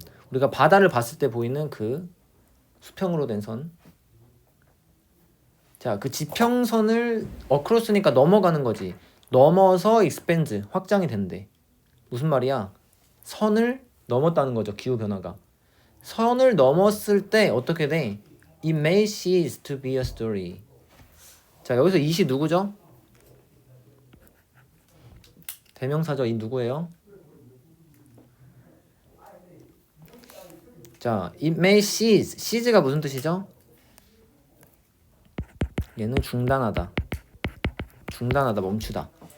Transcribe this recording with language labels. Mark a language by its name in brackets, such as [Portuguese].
[Korean] 우리가 바다를 봤을 때 보이는 그 수평으로 된 선. 자, 그 지평선을 across니까 넘어가는 거지. 넘어서 expands, 확장이 된대. 무슨 말이야? 선을 넘었다는 거죠, 기후 변화가. 선을 넘었을 때 어떻게 돼? [English] It may cease to be a story. [Korean] 자, 여기서 it이 누구죠? 대명사죠. 이 누구예요? [English] 자, it may cease. [Korean] cease가 무슨 뜻이죠? 얘는 중단하다. 중단하다, 멈추다.